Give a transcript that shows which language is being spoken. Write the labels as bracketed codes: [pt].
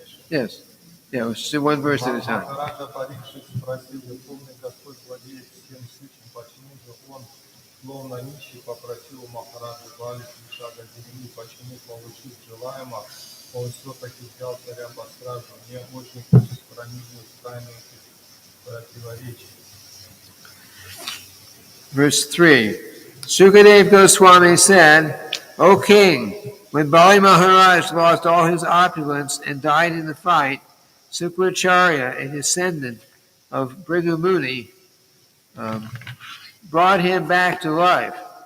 [en] Yes. Yeah, let's do one verse at a time. [ru] Maharaja Parikshit спросил, Верховный Господь владеет всем сущим, почему же он, словно нищий, попросил у Махараджа Бали 3 шага земли, почему, получив желаемое, он все-таки взял царя по стражу. Мне очень хочется проникнуть в тайну этих противоречий. [en] Verse 3. Sukadeva Goswami said, O king, when Bali Maharaj lost all his opulence and died in the fight, Sukracharya, a descendant of Bhrigu Muni, brought him back to life.